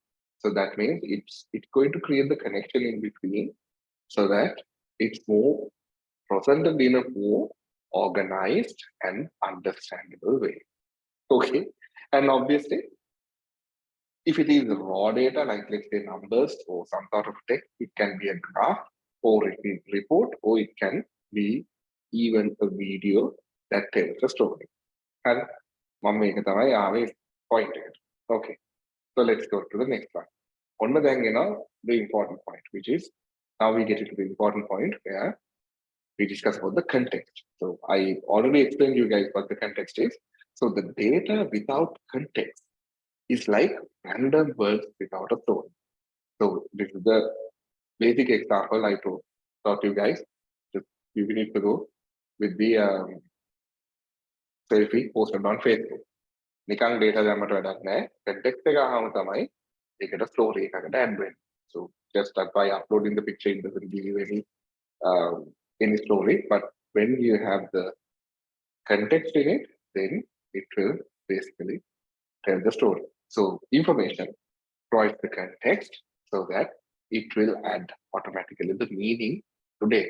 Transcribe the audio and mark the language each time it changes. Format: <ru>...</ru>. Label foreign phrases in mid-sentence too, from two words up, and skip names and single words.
<en>So that means it's going to create the connection in between, so that it's more presented in a more organized and understandable way. Okay, and obviously, if it is raw data, like let's say numbers or some sort of text, it can be a graph or it is report, or it can be even a video that tells a story.</en> <si>And මම මේක තමයි ආවේ point එකට.</si> <en>Okay, so let's go to the next one.</en> <si>ඔන්න දැන් එනවා</si> <en>the important point, which is, now we get into the important point where we discuss about the context. So I already explained you guys what the context is. So the data without context is like random words without a soul. So this is the basic example I taught you guys. Just you need to go with the selfie posted on Facebook.</en> <si>නිකන් data දැම්මට වැඩක් නැහැ. context එක අහම තමයි ඒකට story එකකට add වෙන්නේ.</si> <en>So just like by uploading the picture, it doesn't give you any story. But when you have the context in it, then it will basically tell the story. So information provides the context so that it will add automatically the meaning to data.</en>